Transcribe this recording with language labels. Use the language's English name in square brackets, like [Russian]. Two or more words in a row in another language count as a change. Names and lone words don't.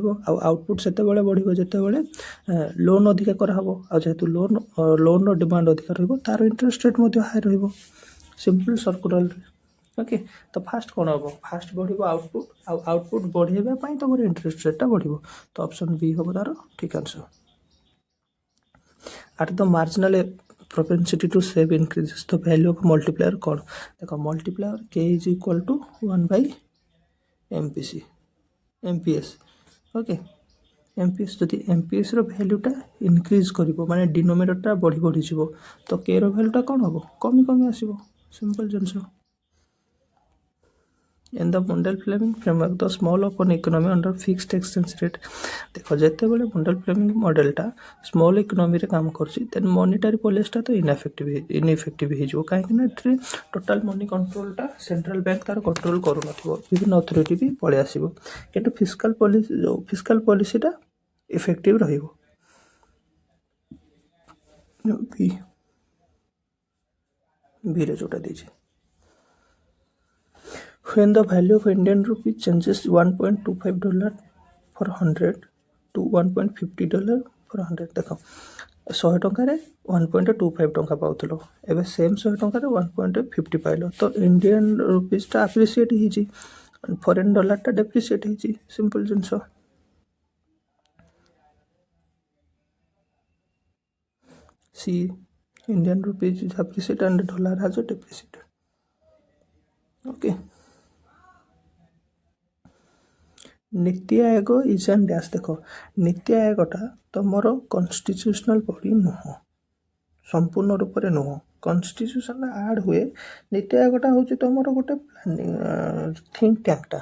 [Odia] ଆଉ ଆଉଟପୁଟ୍ ସେତେବେଳେ ବଢ଼ିବ ଯେତେବେଳେ ଲୋନ୍ ଅଧିକା କରାହେବ। ଆଉ ଯେହେତୁ ଲୋନ୍ର ଡିମାଣ୍ଡ ଅଧିକା ରହିବ, ତାର [English] interest rate [Odia] ମଧ୍ୟ ହାଇ ରହିବ। [English] simple circular. [Odia] ଓକେ, ତ ଫାଷ୍ଟ କ'ଣ ହେବ, ଫାଷ୍ଟ ବଢ଼ିବ ଆଉଟପୁଟ୍। ଆଉ ଆଉଟପୁଟ୍ ବଢ଼େଇବା ପାଇଁ ତୁମର [English] interest rate-ଟା [Odia] ବଢ଼ିବ। ତ ଅପସନ୍ ବି ହେବ ତାର ଠିକ୍ ଆନ୍ସର୍। [English] At the marginal propensity to save increases the value of multiplier କ'ଣ? [Odia] ଦେଖ, [English] multiplier k is equal to 1 by MPS। [Odia] ଓକେ, MPS ଯଦି MPSର ଭ୍ୟାଲ୍ୟୁଟା ଇନକ୍ରିଜ୍ କରିବ, ମାନେ ଡିନୋମିନେଟରଟା ବଢ଼ିଯିବ, ତ କେର ଭ୍ୟାଲ୍ୟୁଟା କ'ଣ ହେବ, କମି ଆସିବ। ସିମ୍ପଲ୍ ଜିନିଷ। [English] In the Mundell-Fleming framework, the small open economy under fixed exchange rate। [Odia] ଦେଖ, ଯେତେବେଳେ Mundell-Fleming ମଡେଲଟା [English] small economy-ରେ [Odia] କାମ କରୁଛି, [English] then monetary policy-ଟା [Odia] ତ ଇନ୍ଇଫେକ୍ଟିଭ୍ ହେଇଯିବ। କାହିଁକିନା ଏଥିରେ [English] total money control-ଟା central bank [Odia] ତାର କଣ୍ଟ୍ରୋଲ୍ କରୁନଥିବ, ବିଭିନ୍ନ ଅଥରିଟି ବି ପଳେଇ ଆସିବ। କିନ୍ତୁ [English] fiscal policy-ଟା effective [Odia] ରହିବ। ବିରେ ଯୋଉଟା ଦେଇଛି, [English] when the value of Indian rupee changes $1.25 for 100 to $1.50 for 100। [Odia] ଦେଖ, 100 ଟଙ୍କାରେ 1.25 ଟଙ୍କା ପାଉଥିଲ, ଏବେ ସେମ୍ 100 ଟଙ୍କାରେ 1.50 ପାଇଲ, ତ [English] Indian rupees-ଟା appreciate [Odia] ହେଇଛି, [English] foreign dollar-ଟା depreciate [Odia] ହେଇଛି। ସିମ୍ପଲ୍ ଜିନିଷ। ସି, [English] Indian rupees is appreciated and dollar has a depreciated। Okay, ନୀତି ଆୟୋଗ is and dash. [Odia] ଦେଖ, ନୀତି ଆୟୋଗଟା ତୁମର [English] constitutional body [Odia] ନୁହଁ, ସମ୍ପୂର୍ଣ୍ଣ ରୂପରେ ନୁହଁ। କନଷ୍ଟିଚ୍ୟୁସନରେ ଆଡ଼୍ ହୁଏ। ନୀତି ଆୟୋଗଟା ହେଉଛି ତୁମର ଗୋଟେ [English] think tank-ଟା।